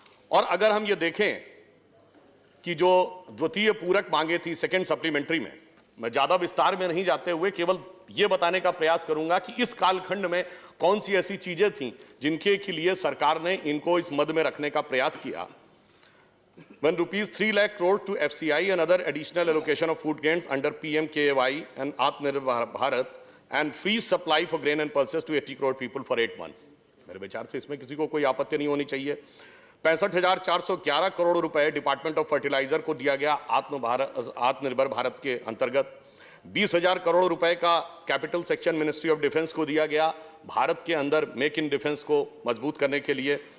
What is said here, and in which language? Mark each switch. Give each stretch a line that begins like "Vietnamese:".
Hindi: और अगर हम ये देखें कि जो द्वितीय पूरक मांगे थी सेकेंड सप्लीमेंट्री में, मैं ज्यादा विस्तार में नहीं जाते हुए केवल यह बताने का प्रयास करूंगा कि इस कालखंड में कौन सी ऐसी चीजें थीं जिनके के लिए सरकार ने इनको इस मद में रखने का प्रयास किया।
English: When rupees 3 lakh crore to FCI and other additional allocation of food grains under PMKY and Atmanirbhar Bharat and free supply for grain and pulses to 80 crore people for 8 months।
Hindi: मेरे विचार से इसमें किसी को कोई आपत्ति नहीं होनी चाहिए। 65,411 करोड़ रुपए डिपार्टमेंट ऑफ फर्टिलाइजर को दिया गया आत्मनिर्भर भारत के अंतर्गत। 20,000 करोड़ रुपए का capital section ministry of defence को दिया गया भारत के अंदर मेक इन डिफेंस को मजबूत करने के लिए।